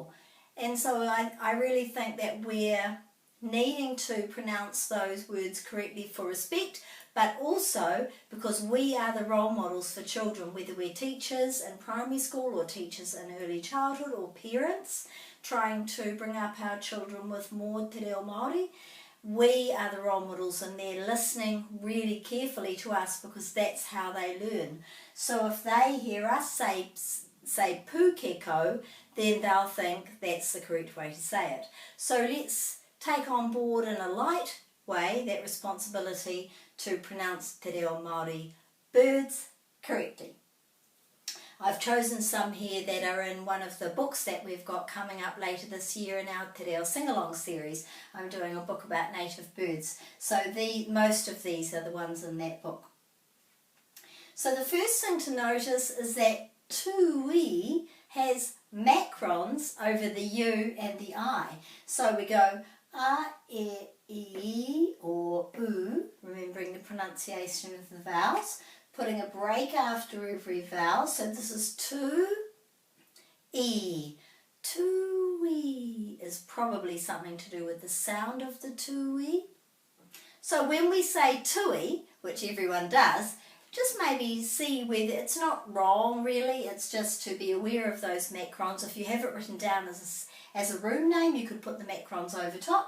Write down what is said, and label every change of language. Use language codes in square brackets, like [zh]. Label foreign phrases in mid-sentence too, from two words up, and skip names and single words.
[en] And so I really think that we're needing to pronounce those words correctly for respect, but also because we are the role models for children, whether we're teachers in primary school or teachers in early childhood or parents trying to bring up our children with more [mi] te reo Māori. [en] We are the role models and they're listening really carefully to us because that's how they learn. So if they hear us say pūkeko, then they'll think that's the correct way to say it. So let's take on board in a light way that responsibility to pronounce [mi] te reo Māori [en] birds correctly. I've chosen some here that are in one of the books that we've got coming up later this year in our Reo Singalong series. I'm doing a book about native birds. So most of these are the ones in that book. So the first thing to notice is that tui has macrons over the U and the I. So we go a, e, or u, remembering the pronunciation of the vowels, putting a break after every vowel. So this is tu-e. Tu-e is probably something to do with the sound of the tu-e. So when we say tui, which everyone does, just maybe see whether it's not wrong really, it's just to be aware of those macrons. If you have it written down as a room name, you could put the macrons over top.